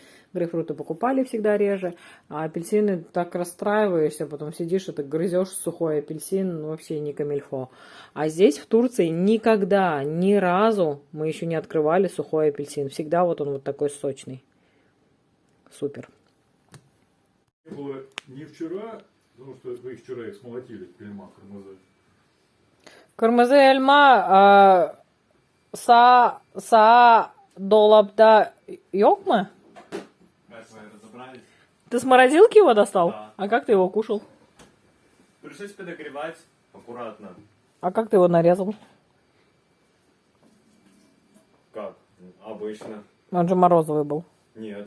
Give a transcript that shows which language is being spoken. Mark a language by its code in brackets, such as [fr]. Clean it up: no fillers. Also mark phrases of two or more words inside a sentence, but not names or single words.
[ru] Грейпфруты покупали всегда реже. А апельсины так расстраиваешься, потом сидишь и так грызешь сухой апельсин, ну, вообще не камильфо. А здесь, в Турции, никогда, ни разу мы еще не открывали сухой апельсин. Всегда вот он вот такой сочный. Супер. Не было не вчера, потому что вы их вчера их смолотили, пельма, кормозы. [tr] Kırmızı elma sağ dolapta yok mu? [ru] Разобрались. Ты с морозилки его достал? Да. А как ты его кушал? Пришлось подогревать аккуратно. А как ты его нарезал? Как? Обычно. Он же морозовый был. Нет.